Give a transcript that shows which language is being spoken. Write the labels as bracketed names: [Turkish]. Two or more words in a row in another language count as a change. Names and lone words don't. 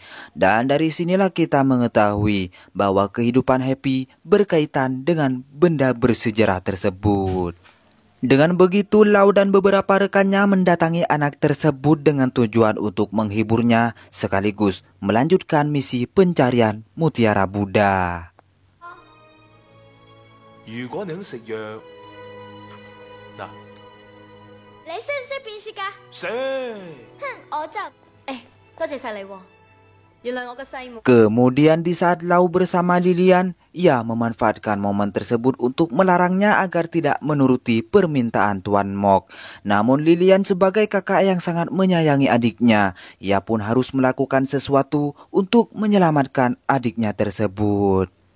[Indonesian] Dan dari sinilah kita mengetahui bahwa kehidupan Happy berkaitan dengan benda bersejarah tersebut. Dengan begitu, Lau dan beberapa rekannya mendatangi anak tersebut dengan tujuan untuk menghiburnya sekaligus melanjutkan misi pencarian Mutiara Buddha. [Cantonese] 如果你肯食藥，嗱，你識唔識變雪㗎？食。哼，我就多謝晒你喎。原來我個細妹。 [Indonesian] Kemudian di saat Lau bersama Lilian, ia memanfaatkan momen tersebut untuk melarangnya agar tidak menuruti permintaan Tuan Mok. Namun Lilian sebagai kakak yang sangat menyayangi adiknya, ia pun harus melakukan sesuatu untuk menyelamatkan adiknya tersebut.